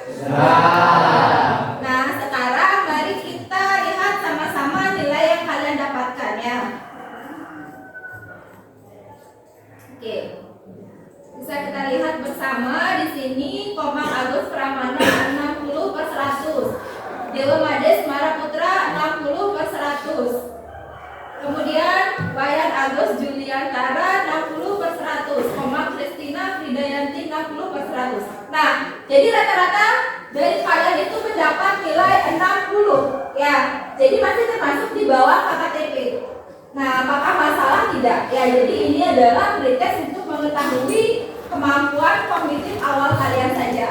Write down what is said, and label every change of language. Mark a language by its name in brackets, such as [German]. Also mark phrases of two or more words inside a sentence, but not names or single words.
[Indonesian] Nah, sekarang mari kita lihat sama-sama nilai yang kalian dapatkan ya. Oke. Bisa kita lihat bersama di sini Komang Agus Pramana 60/100. Dewa Mades Maraputra 60/100. Kemudian Bayan Agus Juliantara 60/100. Komang Kristina Fridayanti 60/100. Nah, jadi rata-rata dari kalian itu mendapat nilai 60 ya. Jadi masih termasuk di bawah KKTP. Nah, apakah masalah? Tidak ya. Jadi ini adalah pretest untuk mengetahui kemampuan kognitif awal kalian saja.